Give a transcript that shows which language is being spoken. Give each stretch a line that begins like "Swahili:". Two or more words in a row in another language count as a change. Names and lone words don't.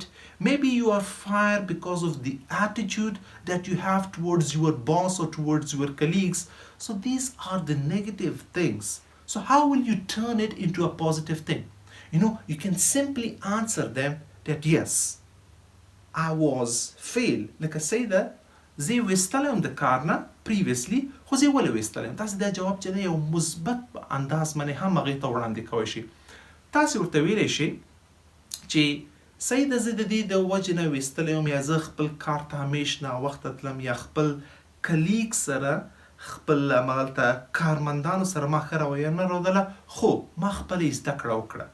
English: Maybe you are fired because of the attitude that you have towards your boss or towards your colleagues. So these are the negative things. So how will you turn it into a positive thing? You can simply answer them that yes, I was failed. Like I say that,
Pashto: زه وستلم د کار نه previously خو زه ولې وستلم. تاسو دا جواب چې یو مثبت انداز باندې هم هغې ته وړاندې کوئ شئ. تاسو ورته ویلی شئ چې صحیح ده زه د دې د وجې نه ویستلی یم یا زه خپل کار ته همیش ناوخته تلم یا خپل کلیګ سره خپل همغلته کارمندانو سره ما ښه رویه نه درلودله خو ما خپله زده کړه وکړه.